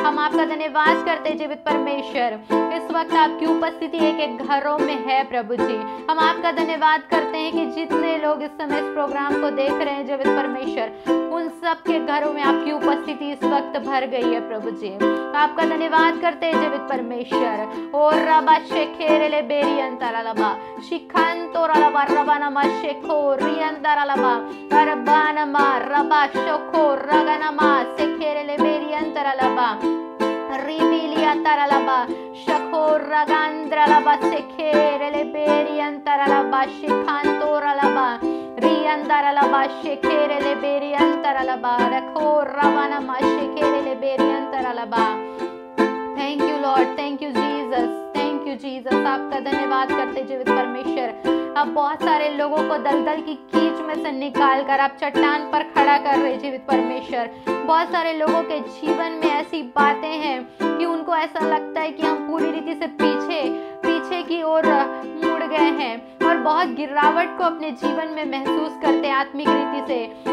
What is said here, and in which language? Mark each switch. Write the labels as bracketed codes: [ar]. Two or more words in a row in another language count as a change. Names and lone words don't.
[hi] हम आपका धन्यवाद करते हैं जीवित परमेश्वर, इस वक्त आपकी उपस्थिति एक एक घरों में है प्रभु जी। हम आपका धन्यवाद करते हैं कि जितने लोग इस समय इस प्रोग्राम को देख रहे हैं जीवित परमेश्वर, उन सब के घरों में आपकी उपस्थिति इस वक्त भर गई है प्रभु जी। आपका धन्यवाद करते हैं जीवित परमेश्वर। और रबा शेखेरेले बेरी अंतरालबा शिखांतोरालबा रबानमा शेखो रियंतरालबा अरबानमा रबा शोखो रगनमा शेखेरेले बेरी अंतरालबा रिबिलिया तरलबा शखो रगांद्रलबा शेखेरेले बेरी अंतरालबा शिखांतोरालबा रियंतरालबा शेखेरेले बेरी अंतरालबा रखो रवानमा शेखेरेले बेरी अंतरालबा। [en] Thank you Lord, thank you Jesus, thank you Jesus. [hi] आपका धन्यवाद करते जीवित परमेश्वर। आप बहुत सारे लोगों को दलदल की कीच में से निकाल कर आप चट्टान पर खड़ा कर रहे जीवित परमेश्वर। बहुत सारे लोगों के जीवन में ऐसी बातें हैं कि उनको ऐसा लगता है कि हम पूरी रीति से पीछे की ओर मुड़ गए हैं और बहुत गिरावट को अपने जीवन में महसूस करते हैं आत्मिक रीति से।